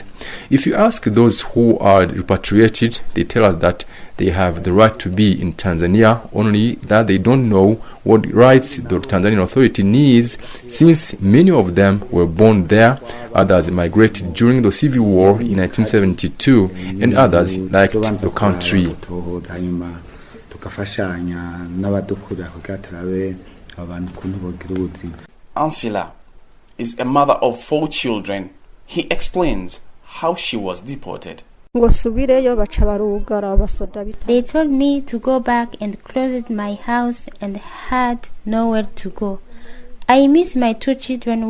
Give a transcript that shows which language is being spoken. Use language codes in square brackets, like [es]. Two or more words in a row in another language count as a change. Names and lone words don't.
[en] If you ask those who are repatriated, they tell us that they have the right to be in Tanzania, only that they don't know what rights the Tanzanian authority needs, since many of them were born there, others migrated during the civil war in 1972, and others left the country. [rn] Tukafashanya n'abadukura kugira turabe abantu ukuntu bogira ubuzima. [en] Ansela is a mother of 4 children. He explains how she was deported. They told me to go back and closed my house and had nowhere to go. I miss my 2 children.